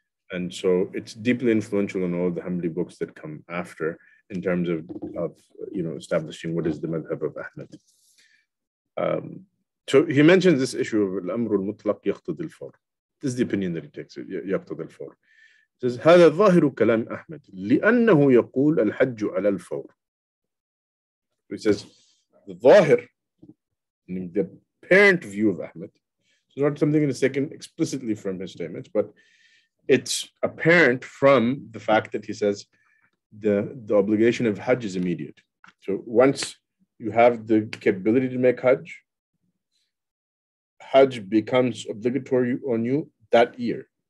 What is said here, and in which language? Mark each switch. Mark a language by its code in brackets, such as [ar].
[en] And so it's deeply influential in all the Hanbali books that come after in terms of establishing what is the madhab of Ahmad. So he mentions this issue of [ar] al-Amr Mutlaq yaqtadi l-Fawr. [en] This is the opinion that he takes, yaqtadi l-Fawr. He says, [ar] هذا ظاهر كلام أحمد لأنه يقول الحج على الفور. [en] He says, the ظاهر, the apparent view of Ahmad, it's not something that is taken explicitly from his statements, but it's apparent from the fact that he says the obligation of Hajj is immediate. So once you have the capability to make Hajj, Hajj becomes obligatory on you that year.